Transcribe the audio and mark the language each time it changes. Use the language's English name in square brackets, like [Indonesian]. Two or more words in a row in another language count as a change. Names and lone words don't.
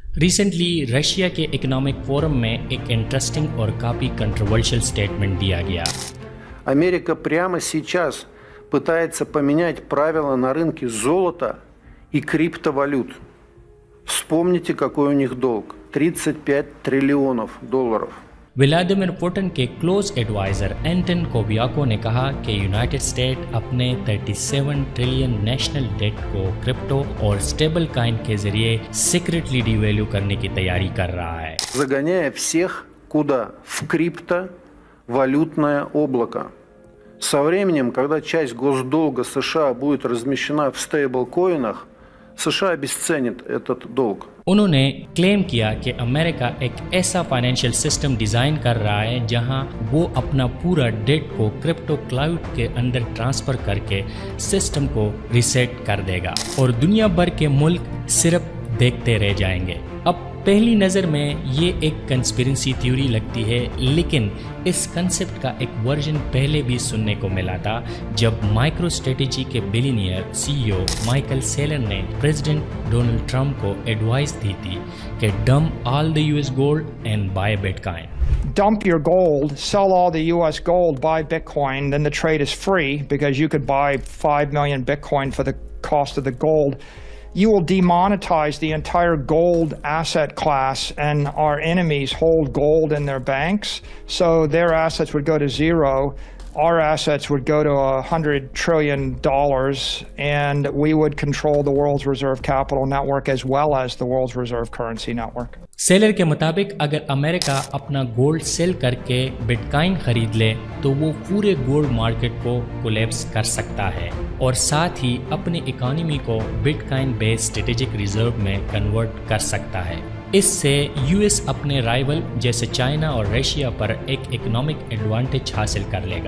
[Hindi] रिसेंटली रशिया के [English] economic forum [Hindi] में एक इंटरेस्टिंग और काफ़ी [English] controversial statement [Hindi] दिया गया। [Russian] Америка прямо сейчас пытается поменять правила на рынке золота и криптовалют. Вспомните, какой у них долг – 35 триллионов долларов. [Hindi] व्लादिमीर पुतिन के [English] close adviser [Hindi] एंटन कोबियाको ने कहा कि यूनाइटेड स्टेट अपने 37 [English] trillion national debt [Hindi] को क्रिप्टो और [English] stable coin [Hindi] के जरिए [English] secretly devalue [Hindi] करने की तैयारी कर रहा है, [Russian] Загоняя всех куда? В криптовалютное облако. Со временем, когда часть госдолга США будет размещена в стейблкоинах, США обесценит этот долг. [Hindi] उन्होंने क्लेम किया कि अमेरिका एक ऐसा [English] financial system design [Hindi] कर रहा है जहां वो अपना पूरा डेट को [English] crypto cloud [Hindi] के अंदर ट्रांसफ़र करके सिस्टम को रीसेट कर देगा और दुनिया भर के मुल्क सिर्फ देखते रह जाएंगे। अब पहली नज़र में ये एक [English] conspiracy theory [Hindi] लगती है, लेकिन इस कंसेप्ट का एक वर्जन पहले भी सुनने को मिला था जब माइक्रो स्ट्रेटेजी के [English] billionaire CEO [Hindi] माइकल सेलर ने प्रेसिडेंट डोनाल्ड ट्रंप को एडवाइस दी थी कि [English] dump all the US gold and buy Bitcoin. Dump your gold, sell all the US gold, buy Bitcoin, then the trade is free because you could buy 5 million Bitcoin for the cost of the gold. You will demonetize the entire gold asset class, and our enemies hold gold in their banks, so their assets would go to zero. Our assets would go to $100 trillion, and we would control the world's reserve capital network as well as the world's reserve currency network. [Hindi] सेलर के मुताबिक अगर अमेरिका अपना [English] gold sell [Hindi] करके बिटकॉइन खरीद ले तो वो पूरे [English] gold market [Hindi] को कोलैप्स कर सकता है और साथ ही अपनी इकोनॉमी को [English] Bitcoin based strategic reserve [Hindi] में कन्वर्ट कर सकता है। इससे यूएस अपने राइवल जैसे चाइना और रशिया पर एक [English] economic advantage [Hindi] हासिल कर लेगा।